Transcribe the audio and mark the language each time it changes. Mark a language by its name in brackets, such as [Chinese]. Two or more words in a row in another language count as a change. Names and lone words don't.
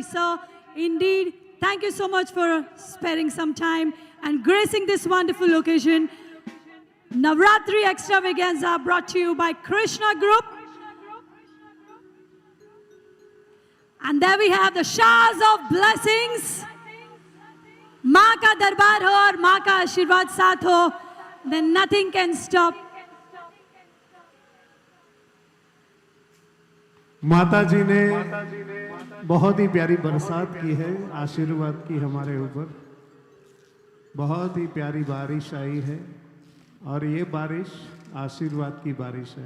[English] Sir, indeed, thank you so much for sparing some time and gracing this wonderful occasion. Navratri Extravaganza brought to you by Krishna Group. And there we have the showers of blessings. [Hindi] माँ का दरबार हो और माँ का आशीर्वाद साथ हो, [English] then nothing can stop. [Hindi] माता जी ने बहुत ही प्यारी बरसात की है, आशीर्वाद की हमारे ऊपर। बहुत ही प्यारी बारिश आई है और ये बारिश आशीर्वाद की बारिश है।